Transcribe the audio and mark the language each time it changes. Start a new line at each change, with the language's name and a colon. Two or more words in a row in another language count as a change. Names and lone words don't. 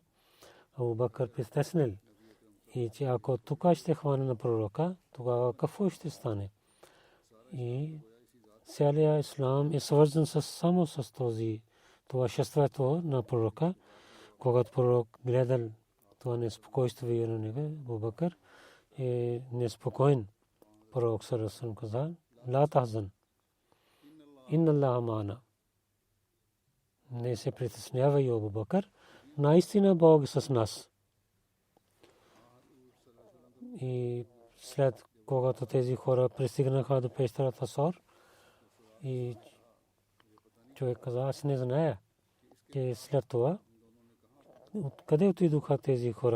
Bulgarian: Абу Бакър притеснил, и че ако тук ще хване на пророка, тогава какво ще стане? И целият ислам е свързан само с това шествието на пророка. Когато пророк гледал това неспокойствие на него, Абу Бакър е неспокоен.
Arabic: Пророк صلى الله каза: لا تحزن إن الله معنا.
Bulgarian: Не се притеснявай, Абу Бакър, наистина Бог е с нас. И след когато тези хора пристигнаха до пещерата Саур, и човек каза: аз не зная, че след това откъде отидоха тези хора.